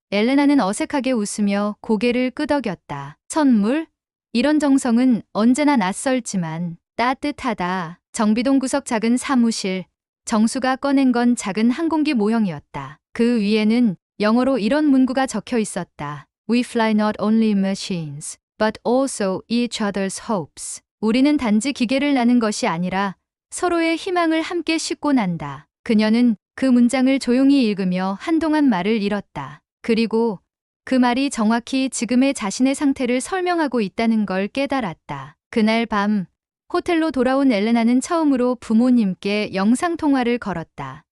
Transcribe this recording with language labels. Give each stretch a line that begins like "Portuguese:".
Korean: 엘레나는 어색하게 웃으며 고개를 끄덕였다. 선물? 이런 정성은 언제나 낯설지만 따뜻하다. 정비동 구석 작은 사무실. 정수가 꺼낸 건 작은 항공기 모형이었다. 그 위에는 영어로 이런 문구가 적혀 있었다.
English: We fly not only machines, but also each other's hopes.
Korean: 우리는 단지 기계를 나는 것이 아니라 서로의 희망을 함께 싣고 난다. 그녀는 그 문장을 조용히 읽으며 한동안 말을 잃었다. 그리고 그 말이 정확히 지금의 자신의 상태를 설명하고 있다는 걸 깨달았다. 그날 밤 호텔로 돌아온 엘레나는 처음으로 부모님께 영상통화를 걸었다.